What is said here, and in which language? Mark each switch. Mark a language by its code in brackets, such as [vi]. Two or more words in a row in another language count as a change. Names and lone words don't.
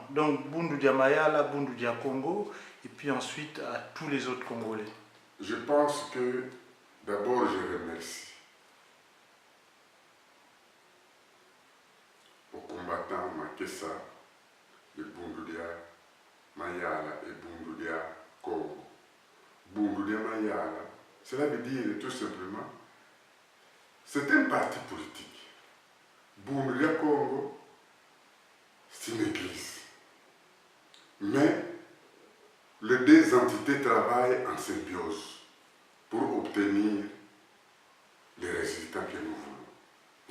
[fr] Donc Bundu Dia Mayala, Bundu Dia Congo, et puis ensuite à tous les autres Congolais. Je pense que d'abord je remercie aux combattants Makessa, de Bundu Dia Mayala et Bundu Dia Congo. Bundu Dia Mayala, cela veut dire tout simplement, c'est un parti politique. Bundu Dia Congo, c'est une église. Mais les deux entités travaillent en symbiose pour obtenir les résultats que nous voulons.